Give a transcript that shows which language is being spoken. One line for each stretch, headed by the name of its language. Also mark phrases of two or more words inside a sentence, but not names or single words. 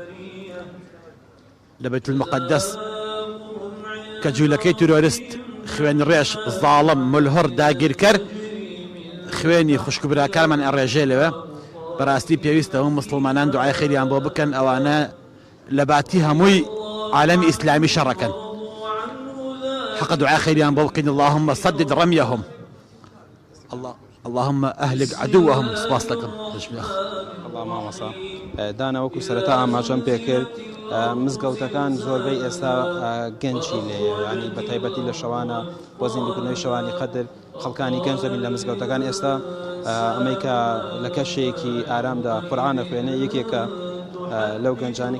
Central Kurdish: لە بەیت المقدس کە جوولەکەی تۆرۆریست خوێن ڕێش زاڵم ملهڕ داگیرکەر خوێنی خوشکبراکارمان ئەڕێژێ لەوێ بەڕاستی پێویستەوە مسلمانان دوعای خێریان بۆ بکەن ئەوانە لە باتی هەمووی عالەمی ئیسلامی شەڕەکەن حق دعای خێریان بۆ بکەین
Arabic: اللهم صدد رميهم اللهم أهلك عدوهم
Central Kurdish: سپاس دەکەم الله مامۆستا دانا وەکو سەرەتا ئاماژەم پێکرد مزگەوتەکان زۆربەی ئێستا گەنجی لێیە ینی بە تایبەتی لە شەوانە بۆ زیندوکردنەوەی شەوانی قەدر خەڵکانی گەنج دەبین لە مزگەوتەکان ئێستا ئەمەی کە لە کەشێکی ئارامدا قورئانە خوێنێ یەکێکە لەو گەنجانی